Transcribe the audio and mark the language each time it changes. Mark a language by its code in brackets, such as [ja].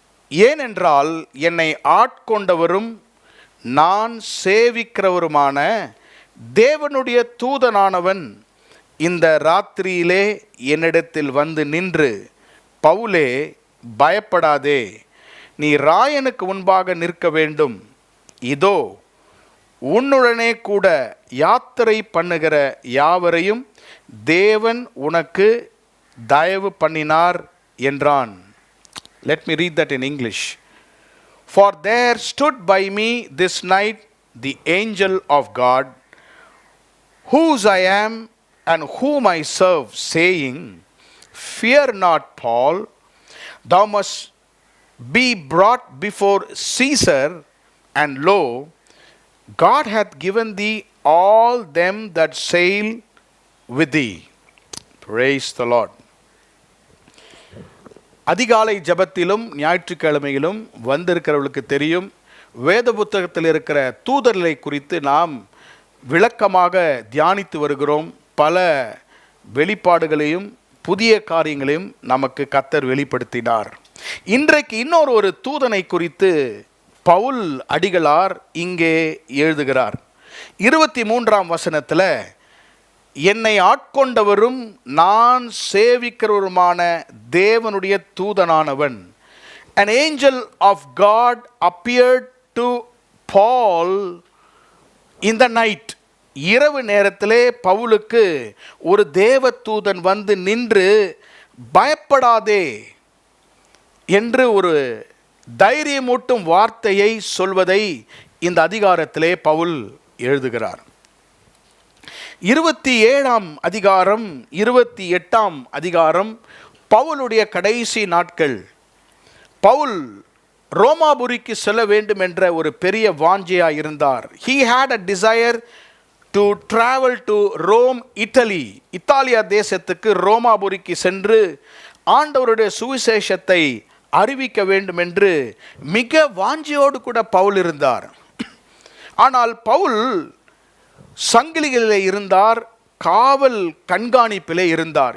[ta] ஏனென்றால் என்னை ஆட்கொண்டவரும் நான் சேவிக்கிறவருமான தேவனுடைய தூதனானவன் இந்த ராத்திரியிலே என்னிடத்தில் வந்து நின்று, பவுலே பயப்படாதே, நீ ராயனுக்கு முன்பாக நிற்க வேண்டும். இதோ உன்னுடனே கூட யாத்திரை பண்ணுகிற யாவரையும் தேவன் உனக்கு தயவு பண்ணினார் என்றான். [en] Let me read that in English. For there stood by me this night the angel of God, whose I am and whom I serve, saying, Fear not, Paul, thou must be brought before Caesar, and lo, God hath given thee all them that sail with thee. Praise the Lord. [ta] அதிகாலை ஜபத்திலும் ஞாயிற்றுக்கிழமையிலும் வந்திருக்கிறவர்களுக்கு தெரியும், வேத புத்தகத்தில் இருக்கிற தூதர்களை குறித்து நாம் விளக்கமாக தியானித்து வருகிறோம். பல வெளிப்பாடுகளையும் புதிய காரியங்களையும் நமக்கு கர்த்தர் வெளிப்படுத்தினார். இன்றைக்கு இன்னொரு தூதனை குறித்து பவுல் அடிகளார் இங்கே எழுதுகிறார். 23ஆம் வசனத்தில், என்னை ஆட்கொண்டவரும் நான் சேவிக்கிறவருமான தேவனுடைய தூதனானவன், [en] an angel of God appeared to Paul in the night. [ta] இரவு நேரத்திலே பவுலுக்கு ஒரு தேவ தூதன் வந்து நின்று, பயப்படாதே என்று ஒரு தைரியமூட்டும் வார்த்தையை சொல்வதை இந்த அதிகாரத்திலே பவுல் எழுதுகிறார். 27ஆம் அதிகாரம் 28ஆம் அதிகாரம் பவுலுடைய கடைசி நாட்கள். பவுல் ரோமாபுரிக்கு செல்ல வேண்டும் என்ற ஒரு பெரிய வாஞ்சையாக இருந்தார். [en] He had a desire to travel to Rome, Italy. [ta] Italia தேசத்துக்கு ரோமாபுரிக்கு சென்று ஆண்டவருடைய சுவிசேஷத்தை அறிவிக்க வேண்டும் என்று மிக வாஞ்சையோடு கூட பவுல் இருந்தார். ஆனால் பவுல் சங்கிலிகளிலே இருந்தார், காவல் கண்காணிப்பிலே இருந்தார்.